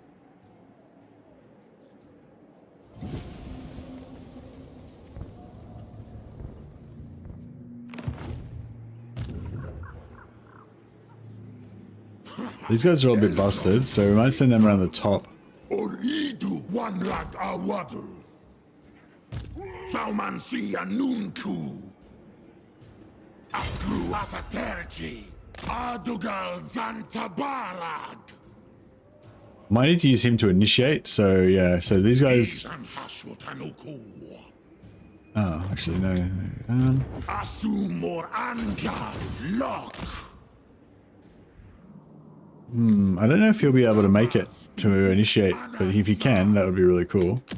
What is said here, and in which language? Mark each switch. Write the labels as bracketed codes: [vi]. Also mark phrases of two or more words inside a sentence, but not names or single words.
[en] These guys are all a bit busted, so we might send them around the top. Oridu Wanrat Awadu Faumansi Anunku Akru Asaterji. Adugal Zantabarag. Might need to use him to initiate. So yeah, so these guys. Oh, actually no. Asumor Angas Lock. I don't know if he'll be able to make it to initiate, but if he can, that would be really cool.